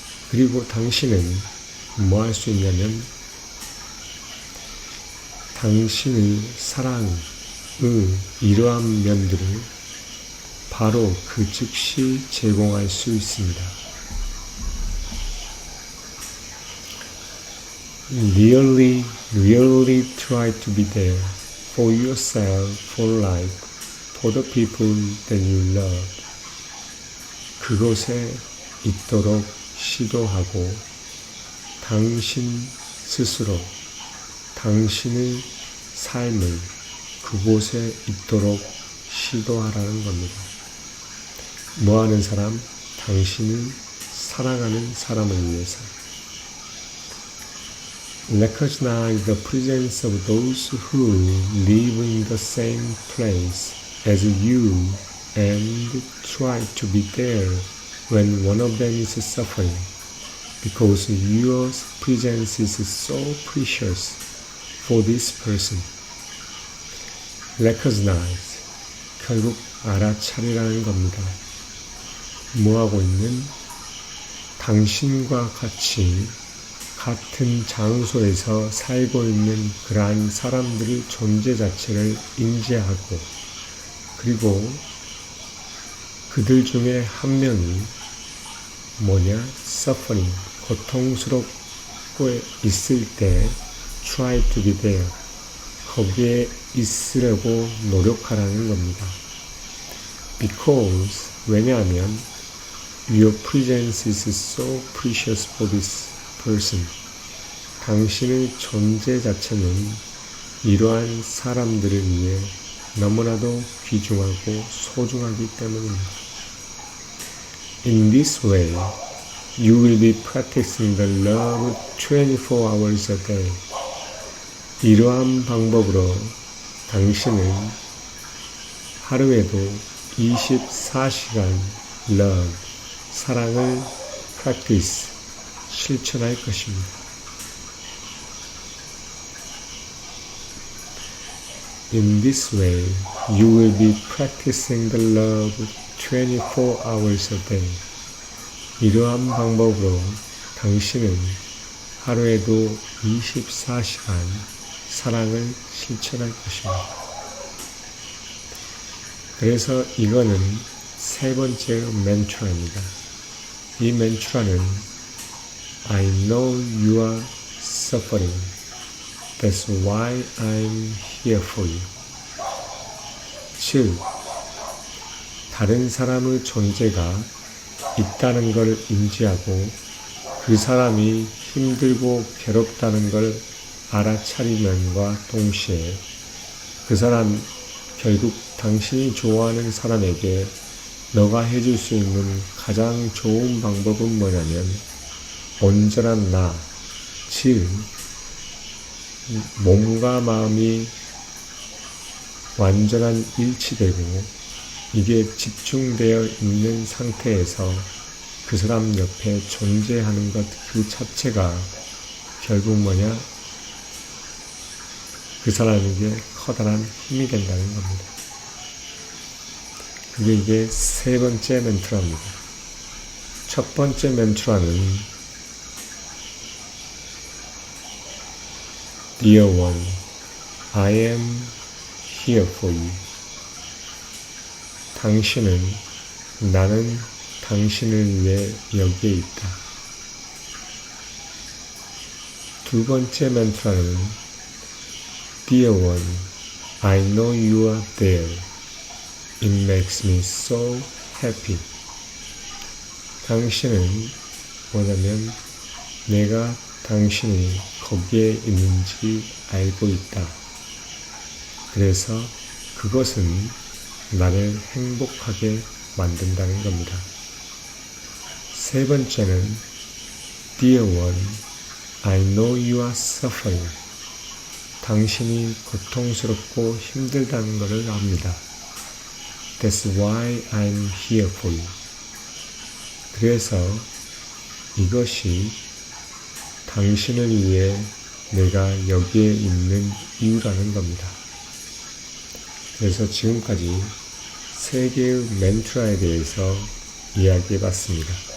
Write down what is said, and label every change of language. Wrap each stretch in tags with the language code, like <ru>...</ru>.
<ko>그리고 당신은 뭐 할 수 있냐면 당신의 사랑의 이러한 면들을 바로 그 즉시 제공할 수 있습니다.</ko> <en>Really try to be there for yourself, for life, for the people that you love.</en> <ko>그곳에 있도록 시도하고 당신 스스로 당신의 삶을 그곳에 있도록 시도하라는 겁니다. 뭐하는 사람? 당신을 사랑하는 사람을 위해서.</ko> <en>Recognize the presence of those who live in the same place as you and try to be there when one of them is suffering, because your presence is so precious for this person.</en> <ko>Recognize, 결국 알아차리라는 겁니다. 뭐하고 있는? 당신과 같은 장소에서 살고 있는 그러한 사람들의 존재 자체를 인지하고, 그리고 그들 중에 한 명이 suffering, 고통스럽고 있을 때</ko> <en>try to be there,</en> <ko>거기에 있으려고 노력하라는 겁니다.</ko> <en>Because, 왜냐하면 your presence is so precious for this person.</en> <ko>당신의 존재 자체는 이러한 사람들을 위해 너무나도 귀중하고 소중하기 때문입니다.</ko> <en>In this way, you will be practicing the love 24 hours a day.</en> <ko>이러한 방법으로 당신은 하루에도 24시간 love, 사랑을 practice, 실천할 것입니다.</ko> <en>In this way, you will be practicing the love 24 hours a day.</en> <ko>이러한 방법으로 당신은 하루에도 24시간 사랑을 실천할 것입니다. 그래서 이거는 세 번째 멘트라입니다. 이 멘트라는</ko> <en>I know you are suffering. That's why I'm here for you.</en> <ko>즉, 다른 사람의 존재가 있다는 걸 인지하고 그 사람이 힘들고 괴롭다는 걸 알아차리면과 동시에 그 사람, 결국 당신이 좋아하는 사람에게 너가 해줄 수 있는 가장 좋은 방법은 뭐냐면 온전한 나, 즉 몸과 마음이 완전한 일치되고 이게 집중되어 있는 상태에서 그 사람 옆에 존재하는 것 그 자체가 결국 뭐냐? 그 사람에게 커다란 힘이 된다는 겁니다. 그게 이게 세 번째 멘트라입니다. 첫 번째 멘트라는</ko> <en>Dear one, I am here for you.</en> <ko>당신은, 나는 당신을 위해 여기에 있다. 두 번째 멘트라는</ko> <en>Dear one, I know you are there. It makes me so happy.</en> <ko>당신은 뭐냐면 내가 당신이 거기에 있는지 알고 있다. 그래서 그것은 나를 행복하게 만든다는 겁니다. 세 번째는</ko> <en>Dear one, I know you are suffering.</en> <ko>당신이 고통스럽고 힘들다는 것을 압니다.</ko> <en>That's why I'm here for you.</en> <ko>그래서 이것이 당신을 위해 내가 여기에 있는 이유라는 겁니다. 그래서 지금까지 세 개의 멘트라에 대해서 이야기해 봤습니다.</ko>